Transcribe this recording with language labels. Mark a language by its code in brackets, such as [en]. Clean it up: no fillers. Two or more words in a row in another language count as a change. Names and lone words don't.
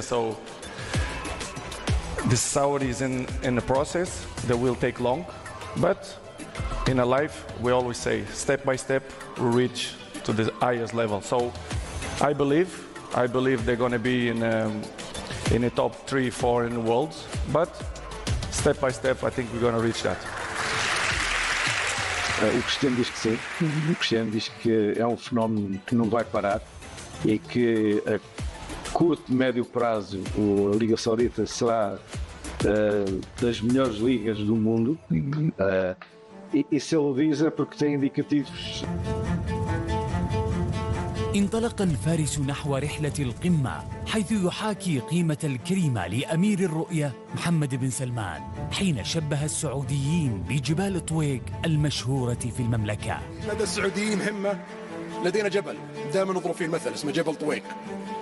[en] So the Saudi is in the process that will take long, but in a life we always say step by step we reach to the highest level. So I believe they're going to be in the top 3-4 in the world, but step by step I think we're going to reach that. [pt] O Cristiano diz que sim, o Cristiano diz que é um fenómeno que não vai parar e que a curto e médio prazo a Liga Saudita será das melhores ligas do mundo, e se ele diz é porque tem indicativos. [ar] انطلق الفارس نحو رحلة القمة حيث يحاكي قيمة الكلمة لأمير الرؤية محمد بن سلمان حين شبه السعوديين بجبال طويق المشهورة في المملكة. لدى السعوديين همة، لدينا جبل دائما نضرب فيه المثل اسمه جبل طويق.